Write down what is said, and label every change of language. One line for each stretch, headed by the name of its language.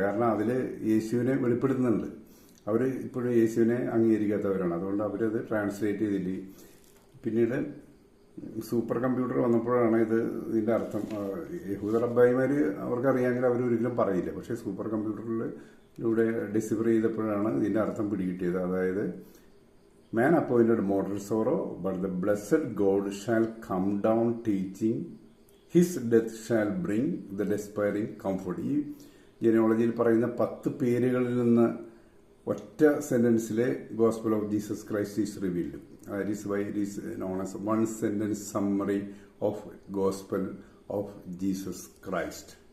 Malayalam: കാരണം അതിൽ യേശുവിനെ വെളിപ്പെടുത്തുന്നുണ്ട്. അവർ ഇപ്പോഴും യേശുവിനെ അംഗീകരിക്കാത്തവരാണ്. അതുകൊണ്ട് അവരത് ട്രാൻസ്ലേറ്റ് ചെയ്തില്ല. പിന്നീട് സൂപ്പർ കമ്പ്യൂട്ടർ വന്നപ്പോഴാണ് ഇതിന്റെ അർത്ഥം. യഹൂദ റബ്ബായിമാർ അവർക്കറിയാമെങ്കിൽ അവർ ഒരിക്കലും പറയില്ല. പക്ഷേ സൂപ്പർ കമ്പ്യൂട്ടറിലൂടെ ഡിസിഫർ ചെയ്തപ്പോഴാണ് ഇതിന്റെ അർത്ഥം പിടികിട്ടിയത്. അതായത്
English: Man appointed moderate sorrow, but the blessed God shall come down teaching. His death shall bring the despairing comfort.
Malayalam: ഈ ജനോളജിയിൽ പറയുന്ന 10 പേരുകളിൽ നിന്ന് ഒറ്റ സെന്റൻസിലെ
English: Gospel of Jesus Christ is revealed. That is why it is known as one sentence summary of gospel of Jesus Christ.